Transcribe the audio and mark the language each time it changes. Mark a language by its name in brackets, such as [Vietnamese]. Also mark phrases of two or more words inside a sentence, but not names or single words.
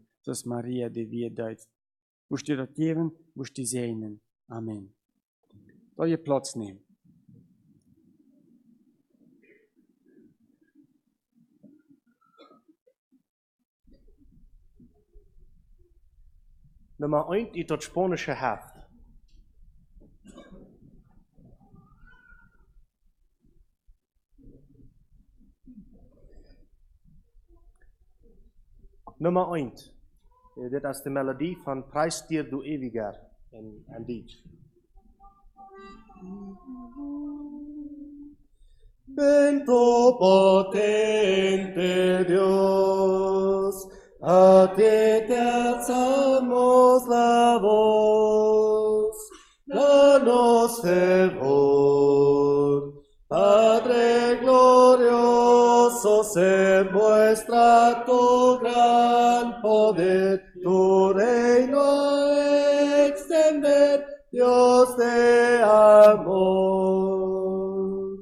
[German] So ist Maria, die wir dort. Musst du das geben, musst du segnen. Amen. Soll ihr Platz nehmen? Nummer 1 in das spanische Heft. Nummer 1. [Dutch] Dit is de melodie van Prijs dir du ewiger in Deutsch. [Spanish] Bendito potente Dios, a ti te alzamos la voz, danos fervor, Padre glorioso, se muestra tu gran poder, tu reino a extender, Dios de amor.